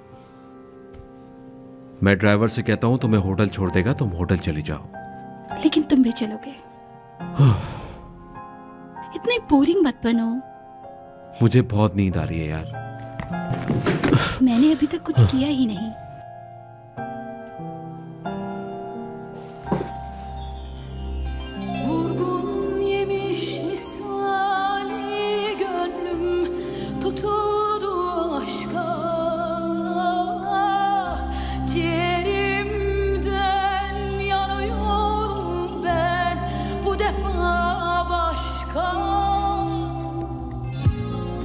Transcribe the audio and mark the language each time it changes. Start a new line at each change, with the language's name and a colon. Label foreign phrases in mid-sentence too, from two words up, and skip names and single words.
Hindi: मैं ड्राइवर से कहता हूँ तुम्हें होटल छोड़ देगा, तुम होटल चली जाओ। लेकिन तुम भी चलोगे? इतने बोरिंग मत बनो। मुझे बहुत नींद आ रही है यार। मैंने अभी तक कुछ किया ही नहीं।
Turkish: Vurgun yemiş misali gönlüm tutuldu aşka. Ciğerimden yanıyorum ben bu defa başka.